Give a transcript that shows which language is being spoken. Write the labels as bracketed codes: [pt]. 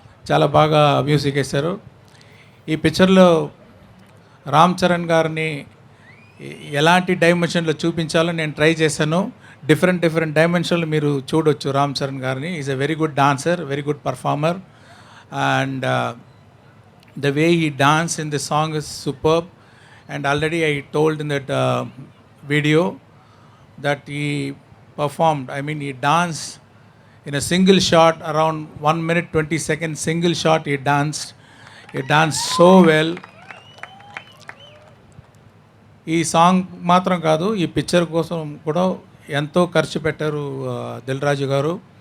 [te] చాలా బాగా మ్యూజిక్ వేశారు. ఈ పిక్చర్లో రామ్ చరణ్ గారిని ఎలాంటి డైమెన్షన్లో చూపించాలో నేను ట్రై చేశాను. డిఫరెంట్ డైమెన్షన్లు మీరు చూడొచ్చు రామ్ చరణ్ గారిని. [en] Is a very good dancer, very good performer, and the way he dance in the song is superb. And already I told in that video that he performed, he danced in a single shot, around 1 minute 20 seconds, single shot he danced so well. [te] ఈ song మాత్రం కాదు, ఈ picture కోసం కూడా ఎంతో ఖర్చు పెట్టారు దిల్ రాజు గారు.